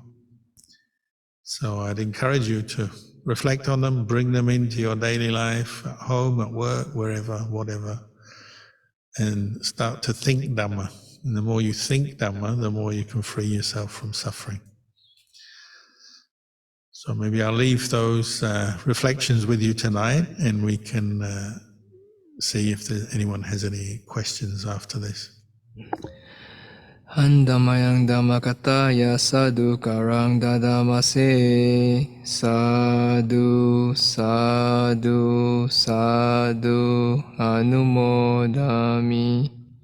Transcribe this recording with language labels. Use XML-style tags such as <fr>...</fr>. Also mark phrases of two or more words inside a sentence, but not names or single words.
<en>So I'd encourage you to reflect on them, bring them into your daily life, at home, at work, wherever, whatever, and start to think Dhamma. And the more you think Dhamma, the more you can free yourself from suffering. So maybe I'll leave those reflections with you tonight, and we can see if anyone has any questions after this.</en> <pi>Handamayang Dhammakataya Sadhu Karang Dadamase Sadhu Sadhu Sadhu Anumodami</pi>